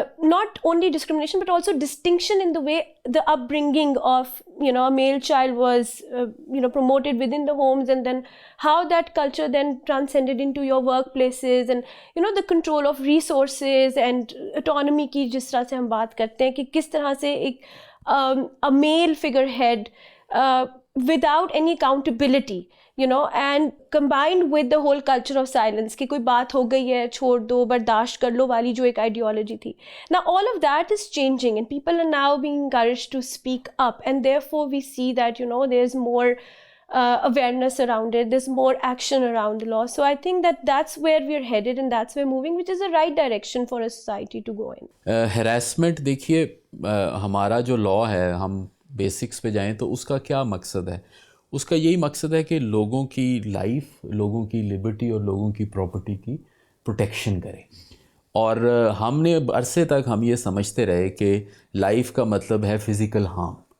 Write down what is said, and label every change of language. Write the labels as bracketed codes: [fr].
[en] not only discrimination but also distinction in the way the upbringing of a male child was promoted within the homes, and then how that culture then transcended into your workplaces, and the control of resources and autonomy [ur] کی جس طرح سے ہم بات کرتے ہیں کہ کس طرح سے ایک [en] a male figurehead without any accountability and combined with the whole culture of silence [ur] کہ کوئی بات ہو گئی ہے چھوڑ دو برداشت کر لو والی جو ایک [en] ideology تھی. Now all of that is changing and people are now being encouraged to speak up, and therefore we see that there's more awareness around it, there's more action around the law. So I think that's where we're headed and that's where moving, which is the right direction for a society to go in. [ur] harassment دیکھیے ہمارا جو law ہے، ہم basics پہ جائیں تو اس کا کیا مقصد ہے؟ اس کا یہی مقصد ہے کہ لوگوں کی لائف، لوگوں کی لبرٹی اور لوگوں کی پراپرٹی کی پروٹیکشن کرے. اور ہم نے عرصے تک ہم یہ سمجھتے رہے کہ لائف کا مطلب ہے فزیکل ہارم.